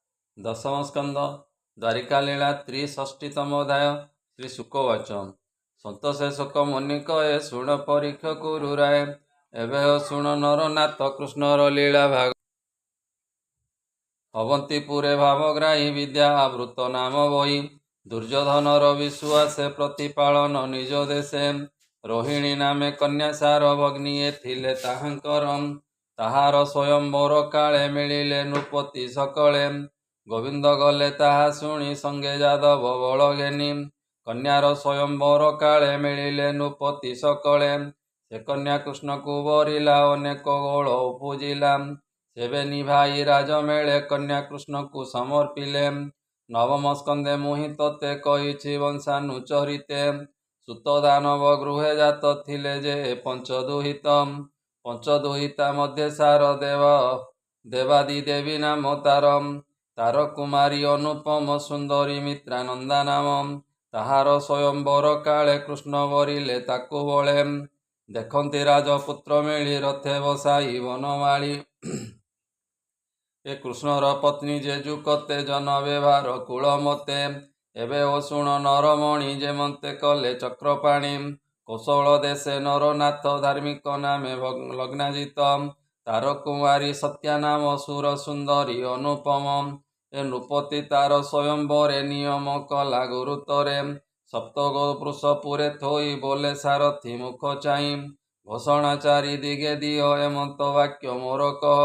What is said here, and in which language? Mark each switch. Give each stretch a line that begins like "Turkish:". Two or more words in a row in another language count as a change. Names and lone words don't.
Odia: ଦଶମ ସ୍କନ୍ଦ ଦ୍ୱାରିକା ଲୀଳା 63ତମ ଅଧ୍ୟାୟ। ଶ୍ରୀ ଶୁକବାଚ ସତୋଷେ ଶୋକ ମୁନି କହେ ଶୁଣ ପରୀକ୍ଷ କୁରୁ ରାୟ। ଏବଂ ଶୁଣ ନରନାଥ କୃଷ୍ଣର ଲୀଳା ଭାଗ। ଅବନ୍ତୀପୁରେ ଭାବଗ୍ରାହୀ ବିଦ୍ୟା ଆବୃତ ନାମ ବହି। ଦୁର୍ଯ୍ୟୋଧନର ବିଶ୍ୱାସେ ପ୍ରତିପାଳନ ନିଜ ଦେଶେ। ରୋହିଣୀ ନାମେ କନ୍ୟା ସାର ଭଗ୍ନିଏ ଥିଲେ ତାହାଙ୍କର। ତାହାର ସ୍ୱୟମ୍ବର କାଳେ ମିଳିଲେ ନୃପତି ସକଳେ। ଗୋବିନ୍ଦ ଗଲେ ତାହା ଶୁଣି ସଙ୍ଗେ ଯାଦବ ବଳ ଘେନି। କନ୍ୟାର ସ୍ୱୟମ୍ବର କାଳେ ମିଳିଲେ ନୃପତି ସକଳେ। ସେ କନ୍ୟା କୃଷ୍ଣ କୁ ବରିଲା ଅନେକ ଗୋଳ ଉପୁଜିଲା। ସେବେ ନିଭାଇ ରାଜମେଳେ କନ୍ୟା କୃଷ୍ଣ କୁ ସମର୍ପିଲେ। ନବମ ସ୍କନ୍ଦେ ମୁହିଁ ତୋତେ କହିଛି ବଂଶାନୁଚରିତେ। ସୁତ ଦାନବ ଗୃହେ ଜାତ ଥିଲେ ଯେ ପଞ୍ଚଦୁହିତ। ପଞ୍ଚଦୁହିତା ମଧ୍ୟ ସାର ଦେବାଦି ଦେବୀ ନାମ ତାର କୁମାରୀ ଅନୁପମ ସୁନ୍ଦରୀ ମିତ୍ରାନନ୍ଦା ନାମ। ତାହାର ସ୍ୱୟମ୍ବର କାଳେ କୃଷ୍ଣ ବରିଲେ ତାକୁ ବଳେ। ଦେଖନ୍ତି ରାଜପୁତ୍ର ମିଳି ରଥେ ବସାଇ ବନମାଳୀ। ଏ କୃଷ୍ଣର ପତ୍ନୀ ଯେଜୁ କେତେ ଜନ ବ୍ୟବହାର କୁଳମତେ। ଏବେ ଓ ଶୁଣ ନରମଣି ଯେମନ୍ତେ କଲେ ଚକ୍ରପାଣି। କୌଶଳ ଦେଶେ ନରନାଥ ଧାର୍ମିକ ନାମେ ଲଗ୍ନାଜିତ। ତାର କୁମାରୀ ସତ୍ୟା ନାମ ସୁର ସୁନ୍ଦରୀ ଅନୁପମ। ଏ ନୃପତି ତାର ସ୍ୱୟମ୍ବରେ ନିୟମ କଲା ଗୁରୁତରେ। ସପ୍ତଗୋ ବୃଷପୁରେ ଥୋଇ ବୋଲେ ସାରଥୀ ମୁଖ ଚାହି। ଘୋଷଣା ଚାରି ଦିଗେ ଦିଅ ଏମନ୍ତ ବାକ୍ୟ ମୋର କହ।